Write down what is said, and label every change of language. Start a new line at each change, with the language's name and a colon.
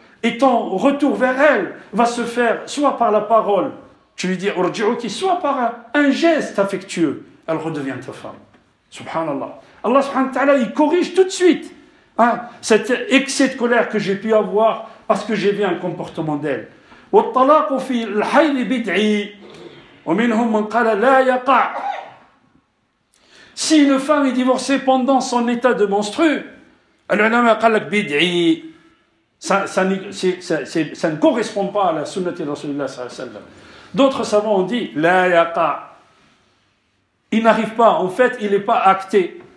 French: Et ton retour vers elle va se faire soit par la parole, tu lui dis urji'uki, soit par un geste affectueux, elle redevient ta femme. Subhanallah. Allah subhanahu wa ta'ala, il corrige tout de suite cet excès de colère que j'ai pu avoir parce que j'ai vu un comportement d'elle.
Arabic: والطلاق في الحيض بدعي ومنهم من قال لا يقع.
French: Si une femme est divorcée pendant son état de menstru,
Arabic: العلماء قال لك بدعي.
French: Ça ne correspond pas à la sunnati de Rasulullah sallallahu alayhi wa sallam. D'autres savants ont dit
Arabic: la yaqa.
French: Il n'arrive pas, en fait, il n'est pas acté.